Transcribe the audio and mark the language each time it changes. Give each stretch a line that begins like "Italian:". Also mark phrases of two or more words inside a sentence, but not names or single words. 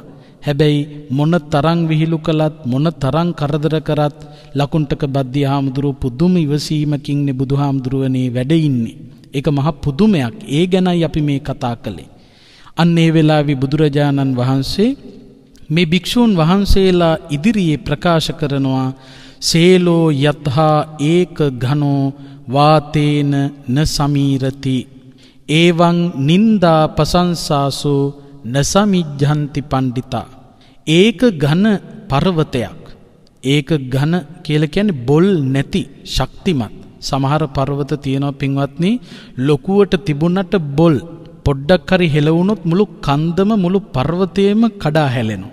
Sinhala: හැබැයි මොන තරම් විහිළු කළත්, මොන තරම් කරදර කරත් ලකුණ්ඨක බද්ධිය හාමුදුරුවෝ පුදුම ඉවසීමකින් බුදුහාමුදුරුවනේ වැඩ ඉන්නේ. ඒක මහ පුදුමයක්. ඒ ගැනයි අපි මේ කතා කළේ. අන්න ඒ වෙලාවේ බුදුරජාණන් වහන්සේ මේ භික්ෂූන් වහන්සේලා ඉදිරියේ ප්‍රකාශ කරනවා,
Pali: සේලෝ යත්හා ඒක ඝනෝ වාතේන න සමීරති එවං නින්දා පසංසාසු න සමිජ්ජන්ති පණ්ඩිතා.
Sinhala: ඒක ඝන පර්වතයක්. ඒක ඝන කියලා කියන්නේ බොල් නැති ශක්තිමත්. සමහර පර්වත තියෙනවා පින්වත්නි ලොකුවට තිබුණට බොල් පොඩ්ඩක් හරි හෙලවුණොත් මුළු කන්දම මුළු පර්වතයේම කඩා හැලෙනවා.